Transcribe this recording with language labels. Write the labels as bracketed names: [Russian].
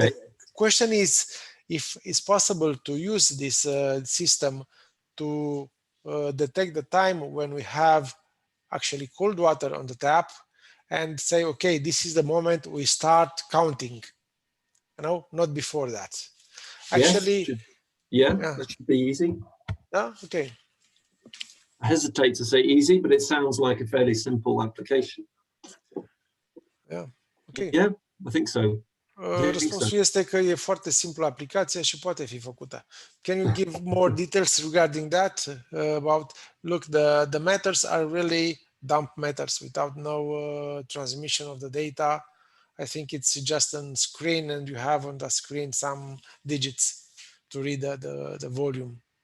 [English] the question is if it's possible to use this system to detect the time when we have actually cold water on the tap and say, okay, this is the moment we start counting, not before that. Actually, yes, that should be easy. Yeah, okay. I hesitate to say easy, but it sounds like a fairly simple application. Yeah, okay. Yeah, I think so. [Romanian] Răspunsul este că e foarte simplă aplicația și poate fi făcută. [English] Can you give more details regarding that? Look, the meters are really dump meters without no transmission of the data. I think it's just on screen, and you have on the screen some digits to read the volume.